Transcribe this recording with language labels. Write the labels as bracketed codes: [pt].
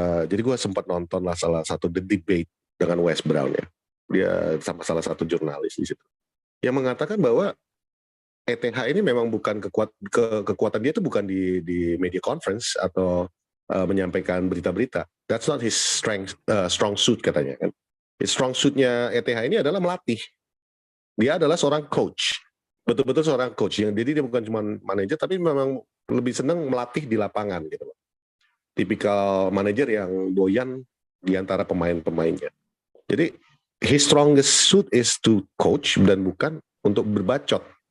[id] Jadi gue sempat nonton lah salah satu The Debate dengan Wes Brown ya. Dia sama salah satu jurnalis di situ. Yang mengatakan bahwa ETH ini memang bukan kekuatan dia itu bukan di media conference atau menyampaikan berita-berita. [en] That's not his strong suit [id] katanya kan. Strong suit-nya ETH ini adalah melatih. Dia adalah seorang coach. Betul-betul seorang coach. Jadi dia bukan cuma manajer, tapi memang lebih senang melatih di lapangan gitu. Tipikal manajer yang doyan di antara pemain-pemainnya. Jadi [en] his strongest suit is to coach [id] dan bukan untuk berbacot.